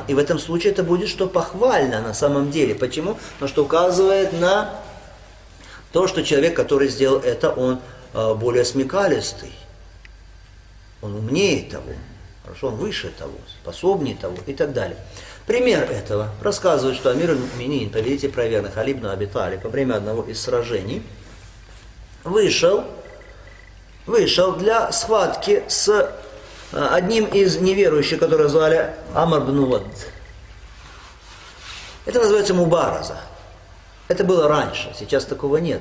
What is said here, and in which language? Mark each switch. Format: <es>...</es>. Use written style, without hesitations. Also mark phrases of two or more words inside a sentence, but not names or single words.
<ru>И в этом случае это будет что похвально на самом деле. Почему? Потому что указывает на то, что человек, который сделал это, он более смекалистый. Он умнее того. Хорошо, он выше того, способнее того и так далее. Пример этого рассказывает, что</ru> <ar>أمير المؤمنين,</ar> <ru>повелитель праведных, Али ибн Аби Талиб, во время одного из сражений вышел для схватки с одним из неверующих, которого звали Амр ибн Вад. Это называется мубараза. Это было раньше, сейчас такого нет.</ru>